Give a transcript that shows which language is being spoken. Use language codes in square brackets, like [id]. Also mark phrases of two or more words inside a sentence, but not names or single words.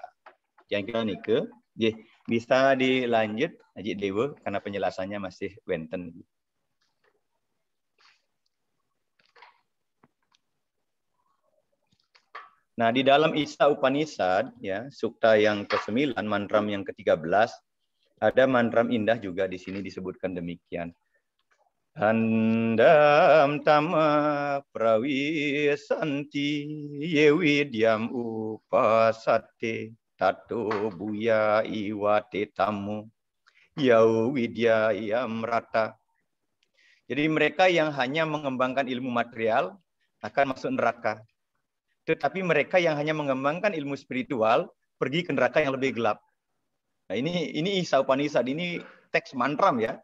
[id] Yang kira nike, bisa dilanjut Haji Dewa karena penjelasannya masih wenten. Nah, di dalam Isa Upanishad ya, sukta yang ke-9, mantram yang ke-13, ada mantram indah juga di sini disebutkan demikian. [sa] Handam tama prawisanti yewidyam upasate tato buya iwate tamu yau widyayam rata. [id] Jadi mereka yang hanya mengembangkan ilmu material akan masuk neraka. Tetapi mereka yang hanya mengembangkan ilmu spiritual pergi ke neraka yang lebih gelap. Nah, ini Isa Upanishad, ini teks mantram ya.